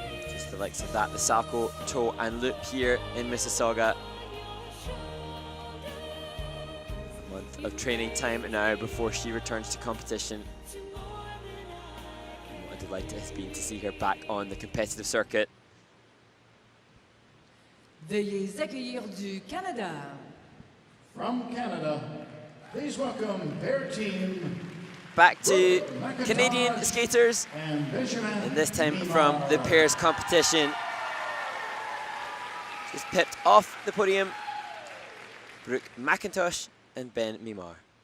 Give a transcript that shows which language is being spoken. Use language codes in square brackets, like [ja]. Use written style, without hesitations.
[en] Just the likes of that, the Salco toe and loop here in Miississauga. A month of training time now before she returns to competition. And what a delight it has been to see her back on the competitive circuit. [fr] Veuillez accueillir du Canada. [en] From Canada, please welcome their team. Back to Canadian skaters, and this time from the pairs competition. Just pipped off the podium, Brooke McIntosh and Ben Mimar.